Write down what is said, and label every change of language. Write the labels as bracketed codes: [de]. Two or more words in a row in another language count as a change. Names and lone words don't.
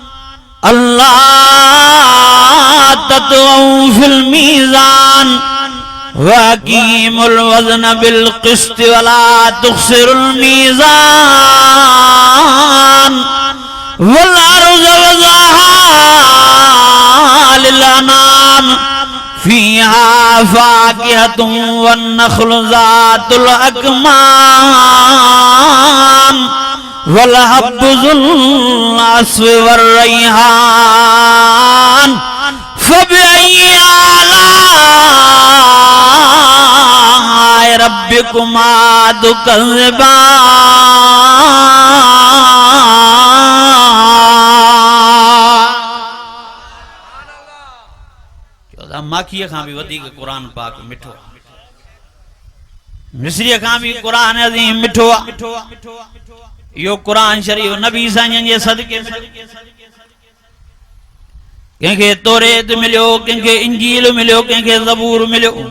[ar] ألا تطغوا في الميزان وأقيموا الوزن بالقسط ولا تخسروا الميزان والأرض وضعها للأنام فيها فاكهة والنخل ذات الأكمام والحب ذو العصف والريحان فبأي آلاء ربكما تكذبان. [sd] माखीअ खां भी वधीक क़ुरान पाक मिठो, मिस्रीअ खां भी क़ुरान अज़ीम मिठो आहे। यो कुरान शरीफ नबी साईं जे सदके कंहिंखे तौरेत मिलियो, कंहिंखे इंजील मिलियो, कंहिंखे ज़बूर मिलियो।